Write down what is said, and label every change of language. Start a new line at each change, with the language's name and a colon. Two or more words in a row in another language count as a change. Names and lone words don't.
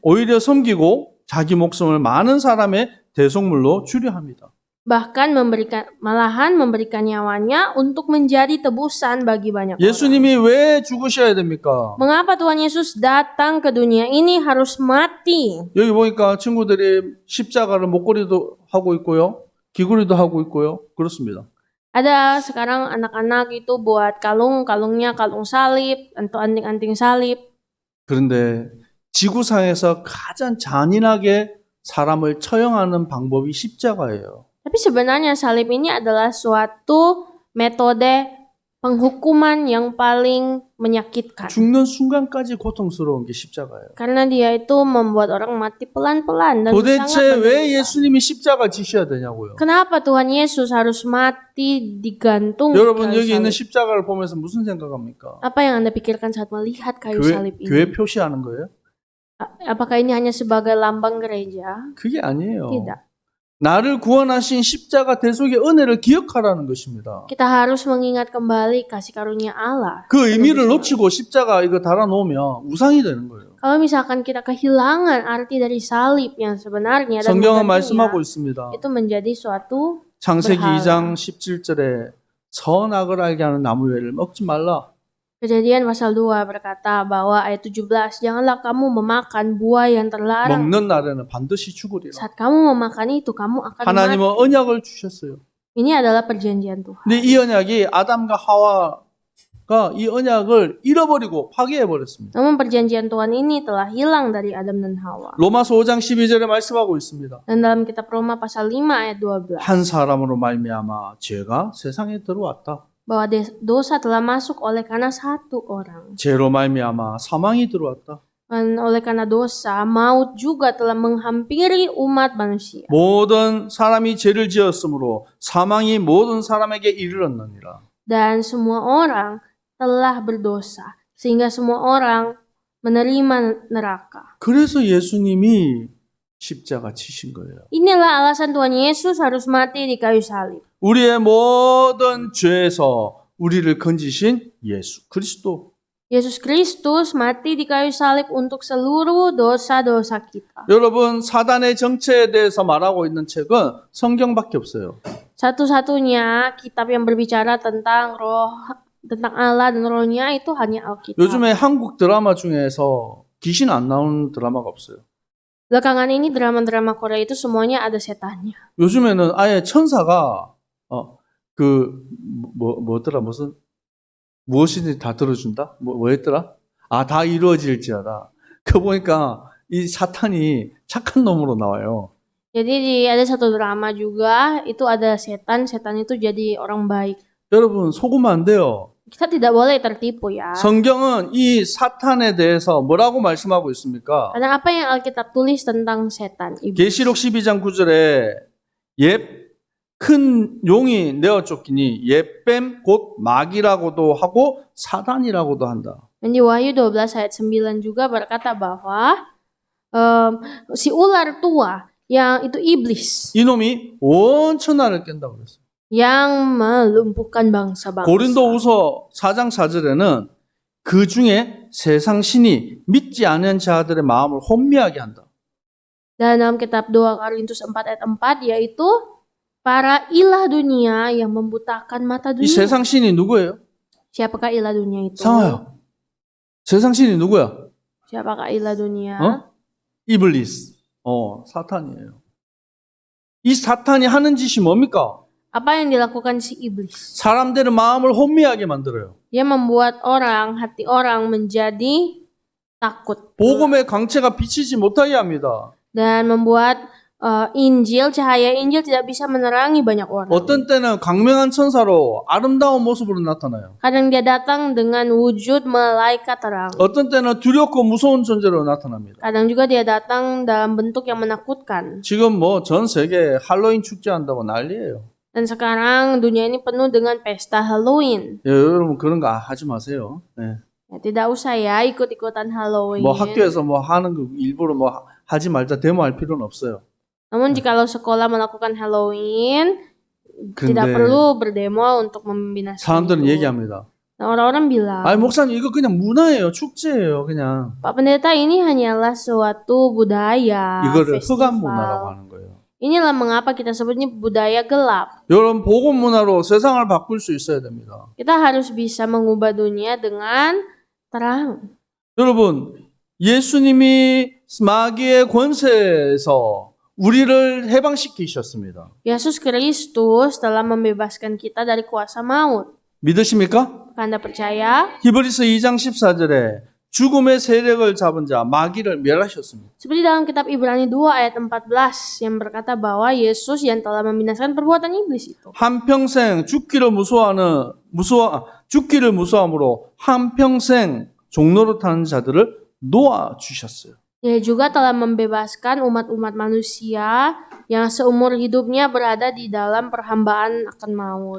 Korean: 오히려 섬기고 자기 목숨을 많은 사람의 대속물로 주려 합니다.
Indonesian: Bahkan malahan memberikan nyawanya untuk menjadi tebusan bagi banyak orang.
Korean: 예수님이 왜 죽으셔야 됩니까?
Indonesian: Mengapa Tuhan Yesus datang ke dunia ini harus mati?
Korean: 여기 보니까 친구들이 십자가를 목걸이도 하고 있고요. 귀걸이도 하고 있고요. 그렇습니다.
Indonesian: Ada sekarang anak-anak itu buat kalungnya kalung salib atau anting-anting salib.
Korean: 그런데 지구상에서 가장 잔인하게 사람을 처형하는 방법이 십자가예요.
Indonesian: Tapi sebenarnya salib ini adalah suatu metode penghukuman yang paling menyakitkan.
Korean: 죽는 순간까지 고통스러운 게 십자가예요.
Indonesian: Karena dia itu membuat orang mati pelan-pelan dan
Korean: 도대체
Indonesian: sangat
Korean: 왜
Indonesian: menderita.
Korean: 예수님이 십자가 지셔야 되냐고요.
Indonesian: Kenapa Tuhan Yesus harus mati digantung di
Korean: 여러분
Indonesian: kayu
Korean: 여기 있는
Indonesian: salib?
Korean: 십자가를 보면서 무슨 생각합니까?
Indonesian: Apa yang Anda pikirkan saat melihat kayu salib ini?
Korean: 교회 표시하는 거예요?
Indonesian: Apakah ini hanya sebagai lambang gereja?
Korean: 그게 아니에요.
Indonesian: Tidak.
Korean: 나를 구원하신 십자가 대속의 은혜를 기억하라는 것입니다.
Indonesian: Kita harus mengingat kembali kasih karunia Allah.
Korean: 그 의미를 놓치고 십자가 이거 달아놓으면 우상이 되는 거예요.
Indonesian: Kalau misalkan kita kehilangan arti dari salib yang sebenarnya dan
Korean: 성경은
Indonesian: menggantinya,
Korean: 말씀하고 있습니다.
Indonesian: itu menjadi suatu
Korean: 창세기
Indonesian: berhala.
Korean: 2장 17절에 선악을 알게 하는 나무 외를 먹지 말라.
Indonesian: Kejadian pasal 2 berkata bahwa ayat 17, janganlah kamu memakan buah yang terlarang.
Korean: 먹는 날에는 반드시 죽으리라.
Indonesian: Saat kamu memakan itu, kamu akan mati.
Korean: 하나님은 언약을 주셨어요.
Indonesian: Ini adalah perjanjian Tuhan.
Korean: 근데 이 언약이 아담과 하와 하와가 이 언약을 잃어버리고 파괴해버렸습니다.
Indonesian: Namun perjanjian Tuhan ini telah hilang dari Adam dan Hawa.
Korean: 로마서 5장 12절에 말씀하고 있습니다.
Indonesian: Dan dalam kitab Roma pasal 5 ayat 12.
Korean: 한 사람으로 말미암아 죄가 세상에 들어왔다.
Indonesian: Bahwa dosa telah masuk oleh karena satu orang.
Korean: 죄로 말미암아 사망이 들어왔다.
Indonesian: Dan oleh karena dosa, maut juga telah menghampiri umat manusia.
Korean: 모든 사람이 죄를 지었으므로 사망이 모든 사람에게 이르렀느니라.
Indonesian: Dan semua orang telah berdosa. Sehingga semua orang menerima neraka.
Korean: 그래서 예수님이 십자가 치신 거예요.
Indonesian: Inilah alasan Tuhan Yesus harus mati di kayu salib.
Korean: 우리의 모든 죄에서 우리를 건지신 예수 그리스도.
Indonesian: Yesus Kristus mati di kayu salib untuk seluruh dosa-dosa kita.
Korean: 여러분, 사단의 정체에 대해서 말하고 있는 책은 성경밖에 없어요.
Indonesian: Satu-satunya kitab yang berbicara tentang roh, tentang Allah dan rohnya itu hanya Alkitab.
Korean: 요즘에 한국 드라마 중에서 귀신 안 나오는 드라마가 없어요.
Indonesian: Belakangan ini drama-drama Korea itu semuanya ada setannya.
Korean: 요즘에는 아예 천사가 뭐더라 무슨 무엇이든지 다 들어준다? 뭐였더라? 다 이루어질지어다. 그 보니까 이 사탄이 착한 놈으로 나와요.
Indonesian: Jadi ada satu drama juga, itu ada setan itu jadi orang baik.
Korean: 여러분 속으면 안 돼요.
Indonesian: Kita tidak boleh tertipu ya.
Korean: 성경은 이 사탄에 대해서 뭐라고 말씀하고 있습니까?
Indonesian: Karena apa yang Alkitab tulis tentang setan?
Korean: 계시록 12장 9절에 큰 용이 내어 쫓기니 옛뱀 곧 마귀라고도 하고 사단이라고도 한다.
Indonesian: Dan di Wahyu 12 ayat 9 juga berkata bahwa si ular tua yang itu iblis
Korean: 이놈이 온 천하를 깬다고 그랬어요.
Indonesian: yang melumpuhkan bangsa-bangsa.
Korean: 고린도후서 4장 4절에는 그 중에 세상 신이 믿지 않은 자들의 마음을 혼미하게 한다.
Indonesian: Dan dalam kitab 2 Korintus 4 ayat 4 yaitu para ilah dunia yang membutakan mata
Korean: 이
Indonesian: dunia.
Korean: 세상 신이 누구예요?
Indonesian: Siapakah ilah dunia itu?
Korean: 상아요. 세상 신이 누구야?
Indonesian: Siapakah ilah dunia?
Korean: 이블리스. 사탄이에요. 이 사탄이 하는 짓이 뭡니까?
Indonesian: Apa yang dilakukan si iblis?
Korean: 사람들의 마음을 혼미하게 만들어요.
Indonesian: Dia membuat hati orang menjadi takut.
Korean: 복음의 광채가 비치지 못하게 합니다.
Indonesian: Dan membuat cahaya Injil tidak bisa menerangi banyak orang.
Korean: 어떤 때는 광명한 천사로 아름다운 모습으로 나타나요.
Indonesian: Kadang dia datang dengan wujud malaikat terang.
Korean: 어떤 때는 두렵고 무서운 존재로 나타납니다.
Indonesian: Kadang juga dia datang dalam bentuk yang menakutkan.
Korean: 지금 전 세계 할로윈 축제한다고 난리예요.
Indonesian: Dan sekarang dunia ini penuh dengan pesta Halloween.
Korean: 여러분 그런 거 하지 마세요. 네.
Indonesian: Ya, tidak usah ya ikut-ikutan Halloween.
Korean: 학교에서 하는 거 일부러 하지 말자 데모할 필요는 없어요.
Indonesian: Namun jikalau sekolah melakukan Halloween, tidak perlu berdemo untuk membinasakan.
Korean: 사람들은 얘기합니다.
Indonesian: Nah, orang-orang bilang,
Korean: 목사님 이거 그냥 문화예요. 축제예요. 그냥.
Indonesian: Pak Pendeta, ini hanyalah suatu budaya,
Korean: 이거를 흑암
Indonesian: festival.
Korean: 문화라고 하는 거예요.
Indonesian: Inilah mengapa kita sebutnya budaya gelap.
Korean: 여러분 복음 문화로 세상을 바꿀 수 있어야 됩니다.
Indonesian: Kita harus bisa mengubah dunia dengan terang.
Korean: 여러분 예수님이 마귀의 권세에서 우리를 해방시키셨습니다.
Indonesian: Yesus Kristus telah membebaskan kita dari kuasa maut.
Korean: 믿으십니까?
Indonesian: Anda percaya?
Korean: 히브리서 2장 14절에 죽음의 세력을 잡은 자 마귀를 멸하셨습니다.
Indonesian: Seperti dalam kitab Ibrani 2 ayat 14 yang berkata bahwa Yesus yang telah membinasakan perbuatan iblis itu.
Korean: 한평생 죽기를 무서워함으로 한평생 종로로 타는 자들을 놓아 주셨어요.
Indonesian: Dia juga telah membebaskan umat-umat manusia yang seumur hidupnya berada di dalam perhambaan akan maut.